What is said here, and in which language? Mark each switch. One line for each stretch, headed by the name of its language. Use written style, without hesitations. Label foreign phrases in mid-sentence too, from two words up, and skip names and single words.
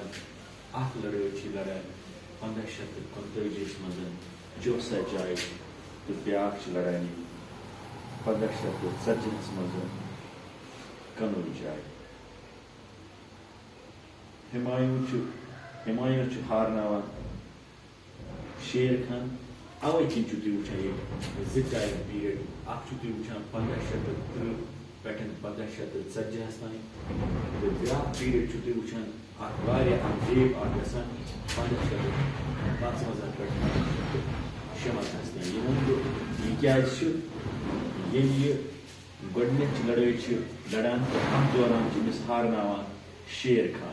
Kashmiri: اکھ لڑٲے چھِ لڑان 1539 منٛز جوسا جایہِ تہٕ بیٛاکھ چھِ لڑان 1540 منٛز کنوج جائے. ہمایوں ہارناوان شیر خان. اوے کن تھی وچان یہ زٕ
English: time period.
Kashmiri: اکھ تھی وچان 1530 پہ 1540 تان. تو بیاکھ پیریڈ تھی وچان اکھ واریاہ اکھ ڈیپ اکھ گژھان 1555 پہ 1556 تان. یہ ون یہ کیازِ ییٚلہِ یہ گۄڈنِچ لڑٲے چھِ لڑان تہٕ اتھ دوران چھِ أمِس ہارناوان شیر خان.